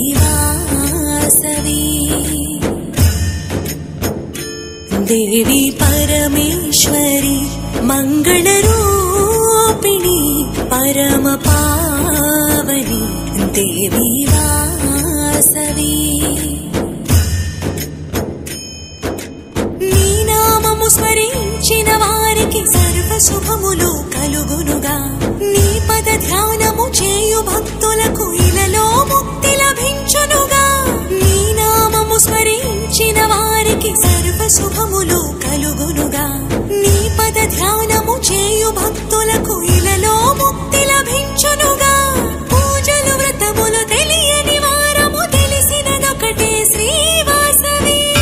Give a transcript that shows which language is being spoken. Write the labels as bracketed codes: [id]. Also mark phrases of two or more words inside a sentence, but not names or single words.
[sa] वासवी देवी परमेश्वरी मंगलरूपिणी परम पावनी देवी वासवी [te] నీ నామము స్మరించిన వారికి సర్వ శుభములు కలుగునుగా నీ పద ధ్యానము చేయు భక్తులకు ఇలలో ముక్తి లభించునుగా నీ నామము స్మరించిన వారికి సర్వ శుభములు కలుగునుగా నీ పద ధ్యానము చేయు భక్తులకు ఇలలో ముక్తి లభించునుగా పూజలు వ్రతములు తెలియని వారము తెలిసినదొకటే శ్రీవాసవి